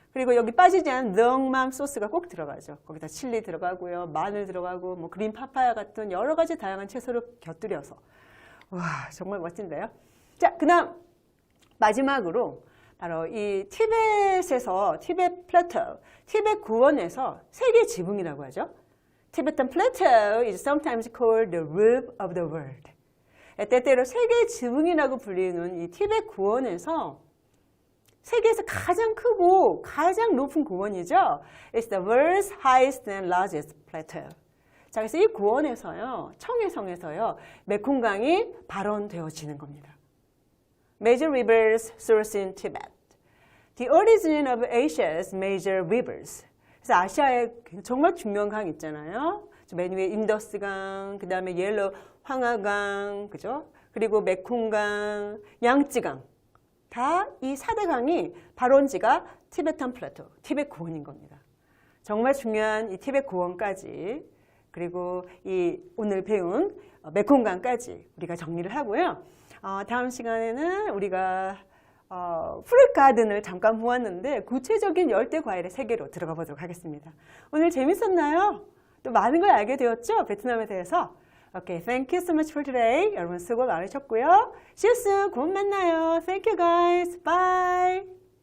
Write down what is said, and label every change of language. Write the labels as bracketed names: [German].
[Korean] 그리고 여기 빠지지 않은 렁맘 소스가 꼭 들어가죠. 거기다 칠리 들어가고요, 마늘 들어가고, 뭐 그린 파파야 같은 여러 가지 다양한 채소를 곁들여서. 와, 정말 멋진데요. 자, 그 다음 마지막으로 바로 이 티벳에서, 티벳 플래터, 티벳 구원에서 세계 지붕이라고 하죠. [English] Tibetan plateau is sometimes called the roof of the world. [Korean] 때때로 세계 지붕이라고 불리는 이 티벳 구원에서 세계에서 가장 크고 가장 높은 구원이죠. [English] It's the world's highest and largest plateau. [Korean] 자, 그래서 이 구원에서요, 청해성에서요, 메콩강이 발원되어지는 겁니다. [English] Major rivers source in Tibet. The origin of Asia's major rivers. [Korean] 그래서 아시아에 정말 중요한 강 있잖아요. 맨 위에 인더스강, 그 다음에 옐로 황하강, 그죠? 그리고 메콩강, 양쯔강. 다 이 4대 강이 발원지가 티베탄 플래토, 티벳 구원인 겁니다. 정말 중요한 이 티벳 구원까지, 그리고 이 오늘 배운 메콩강까지 우리가 정리를 하고요. 다음 시간에는 우리가 프룻 가든을 잠깐 보았는데 구체적인 열대 과일의 세계로 들어가 보도록 하겠습니다. 오늘 재밌었나요? 또 많은 걸 알게 되었죠? 베트남에 대해서. [English] Okay, thank you so much for today. [Korean] 여러분 수고 많으셨고요. [English] See you soon. [Korean] 곧 만나요. [English] Thank you guys. Bye.